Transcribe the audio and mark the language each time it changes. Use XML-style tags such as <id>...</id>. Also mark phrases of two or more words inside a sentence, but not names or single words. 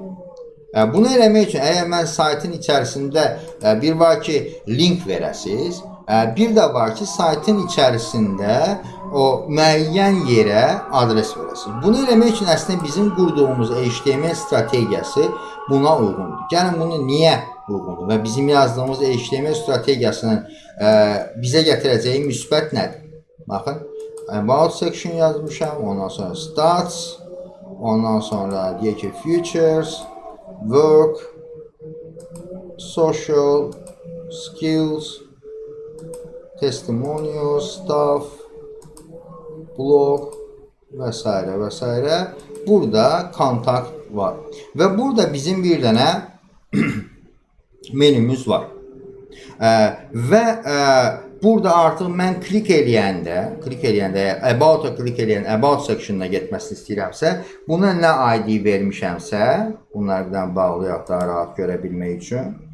<az>Bunu eləmək üçün, əgər mən saytın içərisində bir var ki, link verəsiniz, bir də var ki, saytın içərisində o müəyyən yerə adres verəsiniz. Bunu eləmək üçün əslində bizim qurduğumuz HTML strategiyası buna uyğundur. Gəlin bunu niyə uyğundur və bizim yazdığımız HTML strategiyasının bizə gətirəcəyi müsbət nədir? Baxın,</az> <en>about section</en> <az>yazmışam, ondan sonra stats, ondan sonra deyək ki,</az> <en>features, work, social, skills, testimonials, staff, blog</en> <az>və s. və s. Burada kontakt var. Və burada bizim bir dənə menümüz var. Və burada artıq mən klik eləyəndə, About-a klik eləyən</az> <en>About sectionuna</en> <az>getməsini istəyirəmsə, buna nə ID vermişəmsə, bunları bir dənə bağlayaq daha rahat görə bilmək üçün.</az>